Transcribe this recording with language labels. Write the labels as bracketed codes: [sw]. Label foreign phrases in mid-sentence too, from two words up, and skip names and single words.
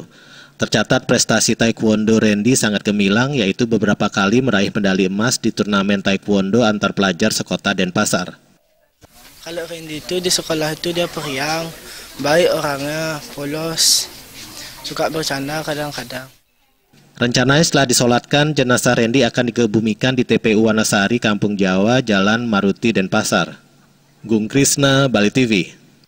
[id] Tercatat prestasi taekwondo Randy sangat gemilang, yaitu beberapa kali meraih medali emas di turnamen taekwondo antar pelajar sekota Denpasar. Kalau Randy itu di sekolah itu dia periang, baik orangnya, polos, suka bercanda kadang-kadang. Rencananya setelah disolatkan, jenazah Randy akan dikebumikan di TPU Wanasari, Kampung Jawa, Jalan Maruti, Denpasar. Gung Krisna, Bali TV.